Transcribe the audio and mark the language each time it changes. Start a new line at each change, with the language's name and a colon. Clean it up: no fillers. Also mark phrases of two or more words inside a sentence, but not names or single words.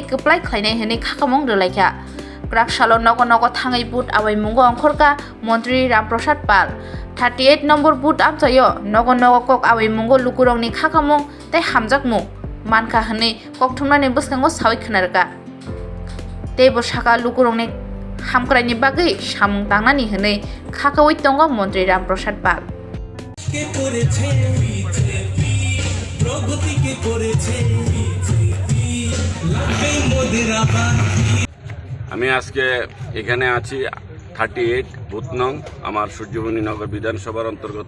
Kok Borok: कप्लाय खायनाय हनै खाखामं रिलाख्या क्राकसालो नगो नगो थाङै बुट आवै मुंगो अंखरका मंत्री रामप्रसाद पाल 38 नम्बर बुट आमचायो नगो नगो कक आवै मुंगो लुकुरकनि खाखामं ते हामजाकमु मानखा हनै ककथुमनानै बसखांगो सावै खोनारगा ते बसाखा लुकुरंनि हामक्रायनि बागै सामुं तांनानि हनै खाखावै दंग मन्त्री रामप्रसाद पाल
Bangla: আমি আজকে এখানে আছি 38 বুথ নং আমার সূর্যমণি নগর বিধানসভার অন্তর্গত।